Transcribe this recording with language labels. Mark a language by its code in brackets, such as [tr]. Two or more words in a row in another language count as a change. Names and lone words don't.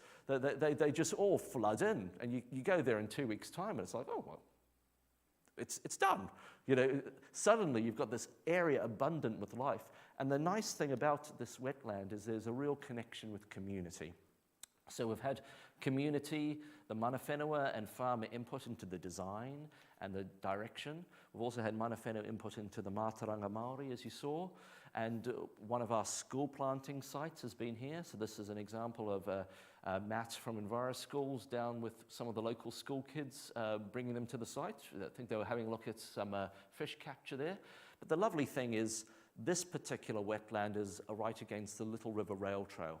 [en] They just all flood in, and you go there in 2 weeks' time, and it's like, oh, well, it's done. You know, suddenly you've got this area abundant with life. And the nice thing about this wetland is there's a real connection with community. So we've had community, the [mi] mana whenua [en] and farmer input into the design and the direction. We've also had [mi] mana whenua [en] input into the [mi] Mātauranga Māori, [en] as you saw. And one of our school planting sites has been here. So this is an example of Matt from Enviro Schools down with some of the local school kids, bringing them to the site. I think they were having a look at some fish capture there. But the lovely thing is this particular wetland is right against the Little River Rail Trail.